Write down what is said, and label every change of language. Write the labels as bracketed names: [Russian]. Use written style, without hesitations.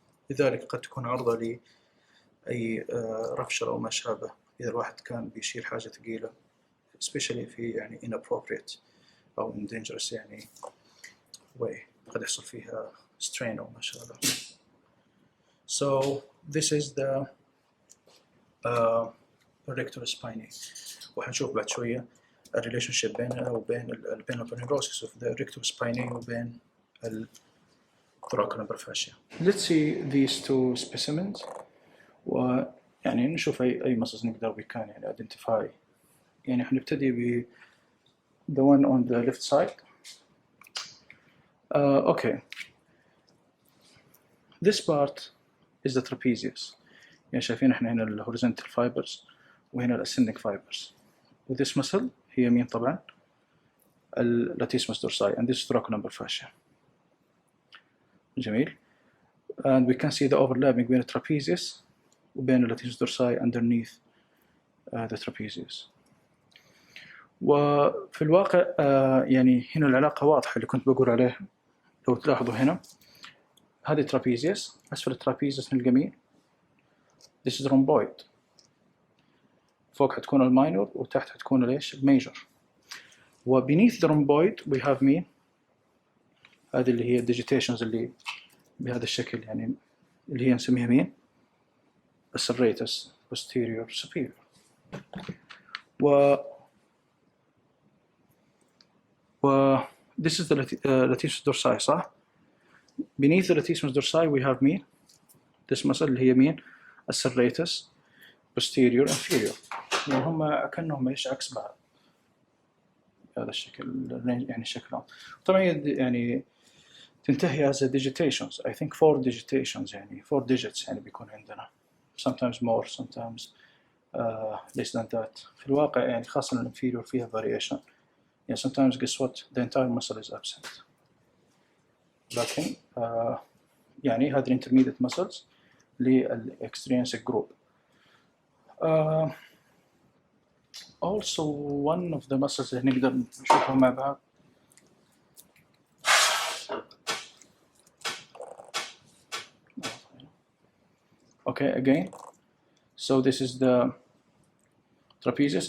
[Arabic] لذلك قد تكون عرضة لأي رفشة أو ما شابه إذا الواحد كان بيشيل حاجة ثقيلة especially في يعني inappropriate أو [English] in dangerous [Arabic] يعني way قد يحصل فيها strain أو ما شابه. [English] So this is the erector spinae. [Arabic] وحنشوف بعد شوية الريليشنشيب بينها وبين البينوبونيروسيس [English] of the erector spinae [Arabic] وبين thoracolumbar fascia. [English] Let's see these two specimens. [Arabic] ويعني نشوف أي muscles نقدر [English] we can [Arabic] يعني identify. يعني حنبتدي ب [English] the one on the left side. Okay. This part is the trapezius. [Arabic] يعني شايفين احنا هنا ال horizontal fibers وهنا ال ascending fibers. [English] و this muscle [Arabic] هي مين طبعا؟ [English] ال latissimus dorsi and this is thoracolumbar fascia. [Arabic] جميل. [English] And we can see the overlapping بين trapezius وبين ال latissimus dorsi underneath the trapezius. [Arabic] وفي الواقع يعني هنا العلاقة واضحة اللي كنت بقول عليها. لو تلاحظوا هنا هذه trapezius أسفل الترابيزيوس نلقى مين؟ [English] This is rhomboid. [Arabic] فوق حتكون الماينور وتحت حتكون ليش؟ الميجر. و [English] beneath the rhomboid we have [Arabic] مين؟ هذه اللي هي digitations اللي بهذا الشكل يعني اللي هي نسميها مين؟ السريتس [English] posterior superior. و this is the latissimus dorsi صح؟ beneath the latissimus dorsi we have مين؟ this muscle [Arabic] اللي هي مين؟ [English] serratus posterior inferior. [Arabic] يعني هم كأنهم ايش عكس بعض. هذا الشكل يعني شكلهم. طبعا يعني تنتهي [English] as a digitations. I think 4 digitations يعني 4 digits [Arabic] يعني بيكون عندنا. [English] Sometimes more, sometimes less than that. [Arabic] في الواقع يعني خاصة الانفيريور فيها variation. [English] يعني sometimes guess what the entire muscle is absent. [Arabic] لكن يعني هذه [English] intermediate muscles للextrinsic group. Also one of the muscles [Arabic] اللي نقدر نشوفها مع بعض [English] okay again so this is the trapezius.